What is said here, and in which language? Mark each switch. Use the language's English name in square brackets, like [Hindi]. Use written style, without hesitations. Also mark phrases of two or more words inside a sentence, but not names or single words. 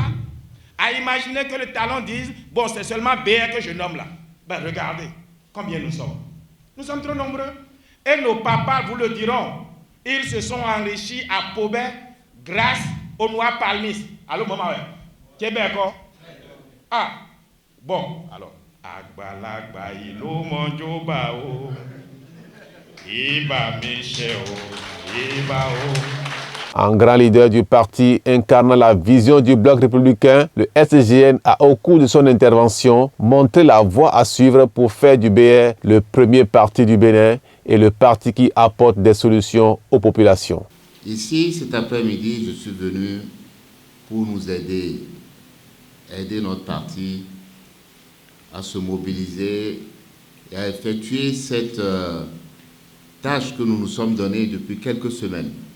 [French] À imaginer que le talent dise, bon, c'est seulement BR que je nomme là. Ben regardez, combien nous sommes. Nous sommes trop nombreux. Et nos papas vous le diront, ils se sont enrichis à Pobey grâce au noir palmis. Allô, maman, Québec, ah, bon, alors. [Yoruba] Agbalagba ilo monjo ba o, iba michel o, iba o. [French] En grand leader du parti incarnant la vision du Bloc républicain, le SGN a au cours de son intervention montré la voie à suivre pour faire du BR le premier parti du Bénin et le parti qui apporte des solutions aux populations. Ici, cet après-midi, je suis venu pour nous aider notre parti à se mobiliser et à effectuer cette tâche que nous nous sommes donnée depuis quelques semaines,